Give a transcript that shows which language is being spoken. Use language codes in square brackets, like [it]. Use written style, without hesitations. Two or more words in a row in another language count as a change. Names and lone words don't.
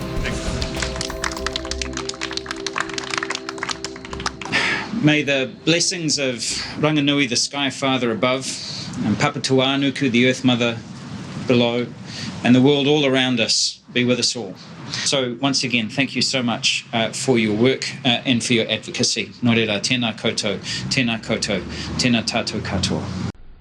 [en] May the blessings of Ranganui, the Sky Father above, and Papatuanuku, the Earth Mother below, and the world all around us be with us all. So once again, thank you so much for your work and for your advocacy. [mi] Nō reira, tēnā koutou, tēnā koutou, tēnā tātou katoa.